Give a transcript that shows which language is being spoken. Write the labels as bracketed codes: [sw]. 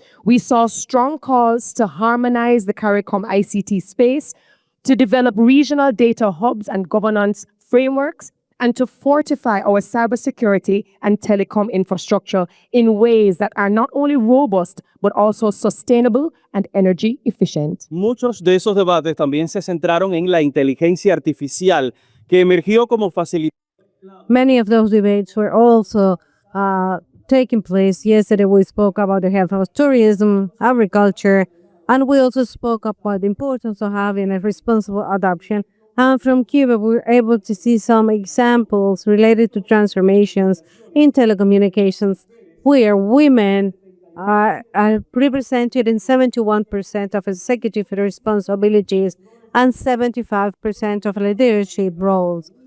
[en] We saw strong calls to harmonize the CARICOM ICT space, to develop regional data hubs and governance frameworks, and to fortify our cybersecurity and telecom infrastructure in ways that are not only robust, but also sustainable and energy efficient. [es] Muchos de esos debates también se centraron en la inteligencia artificial, que emergió como facilitador. [en] Many of those debates were also taking place. Yesterday we spoke about the health of tourism, agriculture, and we also spoke about the importance of having a responsible adoption. And from Cuba, we were able to see some examples related to transformations in telecommunications, where women are represented in 71% of executive responsibilities and 75% of leadership roles.